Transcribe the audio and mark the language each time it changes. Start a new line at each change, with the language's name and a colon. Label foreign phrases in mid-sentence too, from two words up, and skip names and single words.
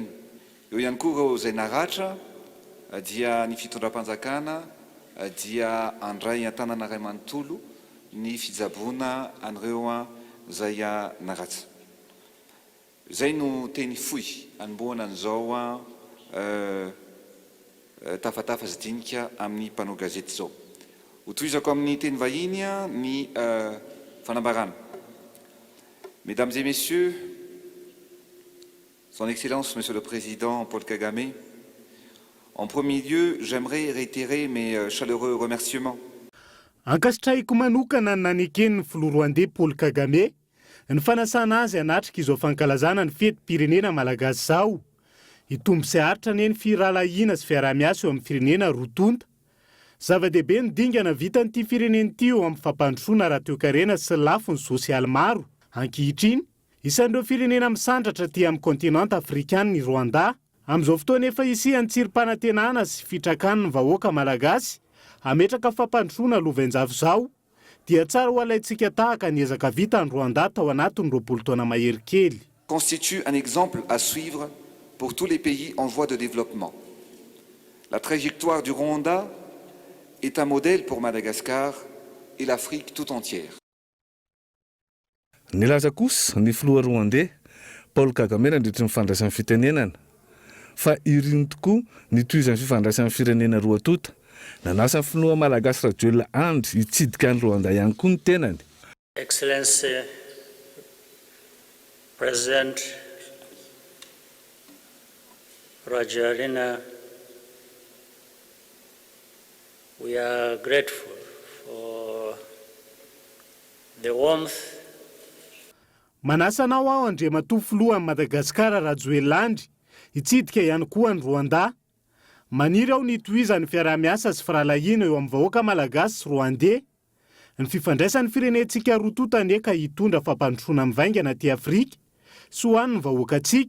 Malagasy: Eo ihany koa ireo izay naratra dia ny fitondram-panjakana dia andray an-tanana iray manontolo ny fijaboana an'ireo izay naratsa. Zay no teny fohy anombohana an'izao tafatafa zidinika amin'ny mpanao gazety zao. Hotohizako amin'ny teny vahiny ny fanambarana.
French: Mesdames et messieurs, Son Excellence, Monsieur le Président Paul Kagame, en premier lieu, j'aimerais réitérer mes chaleureux remerciements.
Malagasy: Ankasitrahiko manokana nanekeny filoha Rwandais Paul Kagame ny fanasana azy anatrika izao fankalazana ny fetim-pirenena malagasy zao. Hitombo sy haritra ny firalahiana sy fiarah-miasa eo amin'ny firenena rotonta. Zava-dehibe ny dingana vitan'ity firenena ity eo amin'ny fampandrosoana ara-toe-karena sy lafiny sosialy maro. Ankehitriny, isan'ireo firenena misandratra aty amin'ny kontinanta afrikana ny Rwanda. Amin'izao fotoana efa isian'ny tsirim-panantenana sy fitrakan'ny vahoaka malagasy ametraka fampandrosoana lovenjavo zao dia tsara ho alaitsika tahaka ny ezaka vita ny Rwanda tao anatiny 20 taona mahery kely.
French: Constitue un exemple à suivre pour tous les pays en voie de développement. La trajectoire du Rwanda est un modèle pour Madagascar et l'Afrique tout entière.
Malagasy: Nilaza kosa ny filoha Rwandais Paul Kagame nandritra ny fifandraisan'ny fitenenana fa iriny tokoa nitohizan'ny fifandraisan'ny firenena roa tota. Nanasa ny filoha malagasy Rajoelina Andry hitsidika ny Rwanda ihany koa ny tenany.
English: Excellency President Rajoelina, we are grateful for the warmth.
Malagasy: Manasanao aho Andriamatoa filoha Madagasikara Rajoelina Andry hitsidika ihany koa ny Rwanda. Maniry aho nitohizan'ny fiarah-miasa sy firalahiana eo amin'ny vahoaka malagasy sy Rwandais. Ny fifandraisan'ny firenentsika roa tota neka hitondra fampandrosoana mivaingana aty Afrika sy ho an'ny vahoakantsika.